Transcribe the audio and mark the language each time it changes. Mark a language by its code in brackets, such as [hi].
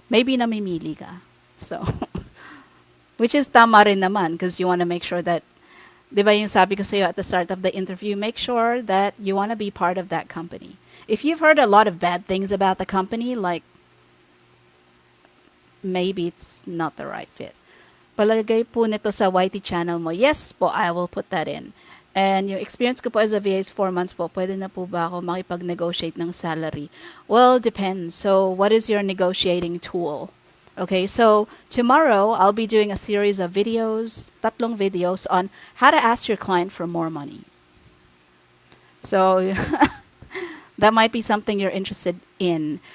[en] Maybe [tl] namimili ka. [en] So, which is [tl] tama rin naman [en] because you want to make sure that, [tl] di ba yung sabi ko sa'yo [en] at the start of the interview, make sure that you want to be part of that company. If you've heard a lot of bad things about the company, like, maybe it's not the right fit. [tl] Palagay po nito sa YT channel mo. Yes po, [en] I will put that in. And yung experience ko po as a VA is 4 months po. [tl] Pwede na po ba ako makipag-negotiate ng salary? [en] Well, depends. So, what is your negotiating tool? Okay, so tomorrow I'll be doing a series of videos, tatlong videos on how to ask your client for more money. So, that might be something you're interested in.